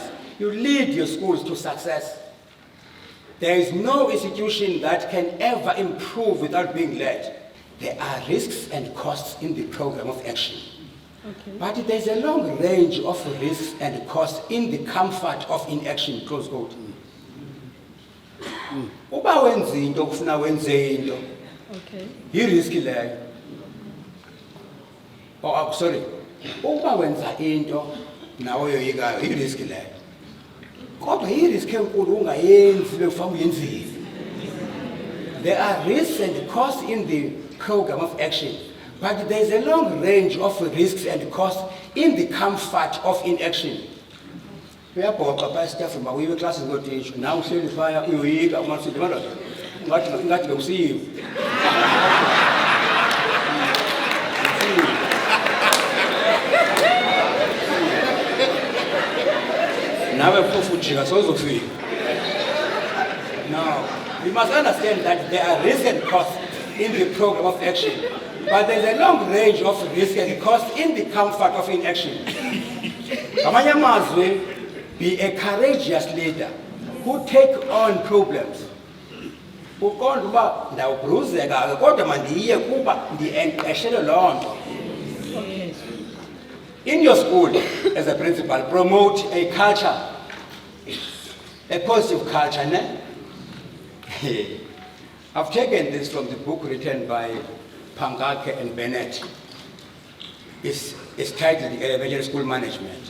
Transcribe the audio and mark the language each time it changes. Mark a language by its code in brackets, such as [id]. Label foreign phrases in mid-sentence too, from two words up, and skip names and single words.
[en] You lead your schools to success. There is no institution that can ever improve without being led. There are risks and costs in the program of action. Okay. But there's a long range of risks and costs in the comfort of inaction, close quote. [xh] Uba wenza into kufuna wenze into. [en] Okay. [xh] Yiriski leyo. [en] Oh, sorry. [xh] Uba wenza into nawe yoyikayo yiriski leyo. Kodwa yiriski enkulu ungayenzi bekufuna uyenzile. [en] There are risks and costs in the program of action, but there is a long range of risks and costs in the comfort of inaction. [xh] Uyabhoxa phaa esitafu ma uyiwe classes ngotisho nawe uhleli phaya uyoyika umasithi madoda ngathi bekusiyiwe. Nawe phofu ujika sowuzofika. [en] Now, we must understand that there are risks and costs in the program of action, but there is a long range of risks and costs in the comfort of inaction. [xh] Ngamanye amazwi, [en] be a courageous leader who take on problems. [xh] Uqonda uba ndawubruzeka kodwa mandiye kuba ndieshele loo nto. [en] In your school, as a principal, promote a culture, a positive culture. I've taken this from the book written by Pangake and Bennett. It's titled Elementary School Management.